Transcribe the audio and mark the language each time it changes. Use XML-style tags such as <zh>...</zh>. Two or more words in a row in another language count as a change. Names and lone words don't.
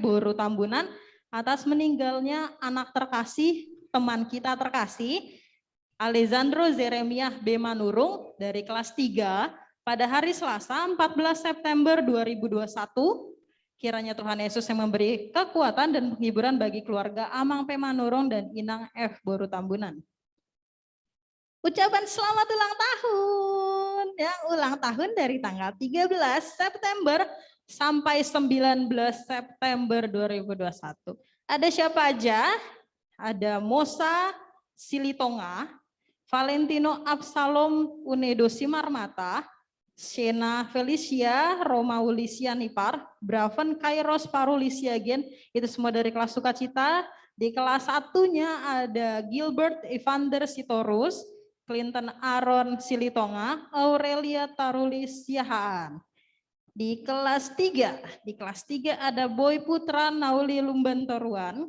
<id>Boru Tambunan atas meninggalnya anak terkasih, teman kita terkasih, Alessandro Zeremiah B. Manurung dari kelas 3 pada hari Selasa 14 September 2021. Kiranya Tuhan Yesus yang memberi kekuatan dan penghiburan bagi keluarga Amang P. Manurung dan Inang F. Boru Tambunan. Ucapan selamat ulang tahun, yang ulang tahun dari tanggal 13 September sampai 19 September 2021. Ada siapa aja? Ada Mosa Silitonga, Valentino Absalom Unedo Simarmata, Shena Felicia, Roma Ulisia Nipar, Braven Kairos Parulisia Gen, itu semua dari kelas sukacita. Di kelas 1-nya ada Gilbert Evander Sitorus, Clinton Aaron Silitonga, Aurelia Tarulis Siahaan. Di kelas 3 ada Boy Putra Nauli Lumbantoruan.</id>